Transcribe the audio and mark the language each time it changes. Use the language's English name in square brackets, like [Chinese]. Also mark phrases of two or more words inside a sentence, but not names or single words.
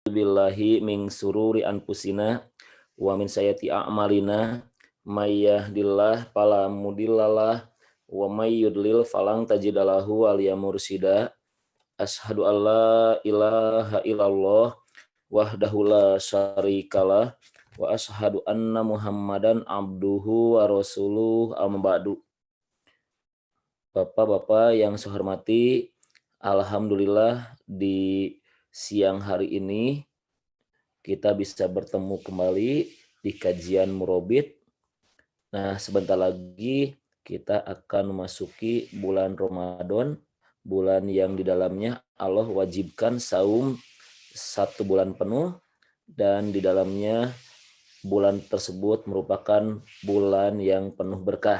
[Arabic] بالله من شرور أنفسنا ومن سيئات أعمالنا من يهده الله فلا مضل له ومن يضلل فلن تجد له وليا مرشدا. أشهد أن لا إله إلا الله وحده لا شريك له وأشهد أن محمدا عبده ورسوله أما بعد. [Indonesian] Bapak-bapak yang saya hormati, alhamdulillah di siang hari ini kita bisa bertemu kembali di kajian Murabit. Nah, sebentar lagi kita akan memasuki bulan Ramadan, bulan yang di dalamnya Allah wajibkan saum 1 bulan penuh, dan di dalamnya bulan tersebut merupakan bulan yang penuh berkah.